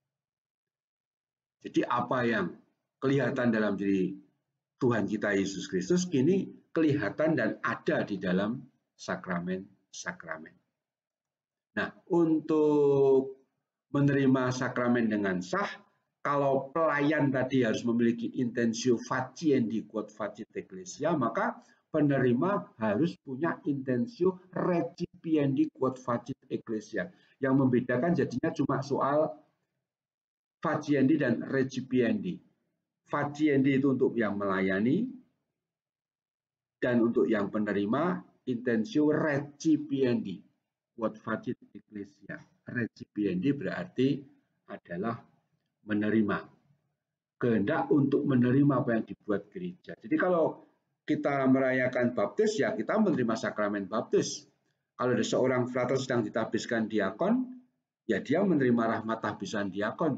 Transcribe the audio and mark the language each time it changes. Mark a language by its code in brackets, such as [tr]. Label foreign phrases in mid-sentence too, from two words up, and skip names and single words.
[id] Jadi apa yang kelihatan dalam diri Tuhan kita Yesus Kristus kini kelihatan dan ada di dalam sakramen-sakramen. Nah, untuk menerima sakramen dengan sah, kalau pelayan tadi harus memiliki [la] intensio faciendi quod facit ecclesia, [id] maka penerima harus punya [la] intensio recipiendi quod facit ecclesia. [id] Yang membedakan jadinya cuma soal faciendi dan recipiendi. Faciendi itu untuk yang melayani, dan untuk yang penerima [la] intensio recipiendi quod facit ecclesia. [id] Recipiendi berarti adalah menerima, kehendak untuk menerima apa yang dibuat gereja. Jadi kalau kita merayakan baptis, ya kita menerima sakramen baptis. Kalau ada seorang frater sedang ditabiskan diakon, ya dia menerima rahmat tahbisan diakon.